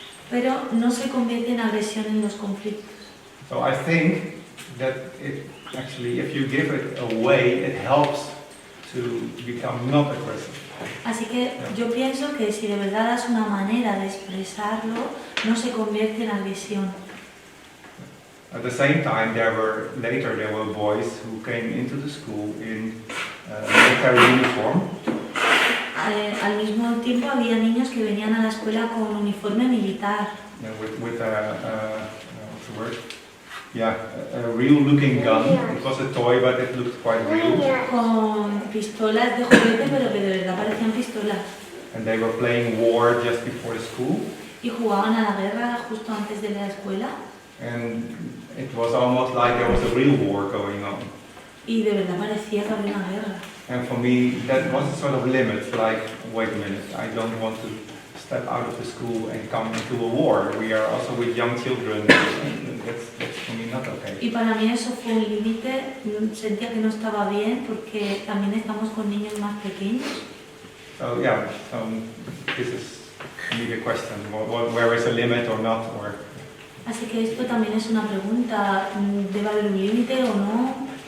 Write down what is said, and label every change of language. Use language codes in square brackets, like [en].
[es] Pero no se convierte en agresión en los conflictos. [en] So I think that it actually, if you give it away, it helps to become not aggressive. [es] Así que yo pienso que si de verdad das una manera de expresarlo, no se convierte en agresión. [en] At the same time, there were boys who came into the school in military uniform. [es] Al mismo tiempo había niños que venían a la escuela con uniforme militar. [en] With what's the word? Yeah, a real-looking gun. It was a toy, but it looked quite real. [es] Con pistolas de juguete, pero que de verdad parecían pistolas. [en] And they were playing war just before school. [es] Y jugaban a la guerra justo antes de la escuela. [en] And it was almost like there was a real war going on. [es] Y de verdad parecía que había una guerra. [en] And for me, that was a sort of limit. Like, wait a minute, I don't want to step out of the school and come into a war. We are also with young children. That's for me not okay. [es] Y para mí eso fue un límite. Sentía que no estaba bien porque también estamos con niños más pequeños. [en] So yeah, this is for me the question: where is a limit or not, or? [es] Así que esto también es una pregunta. ¿Debe haber un límite o no?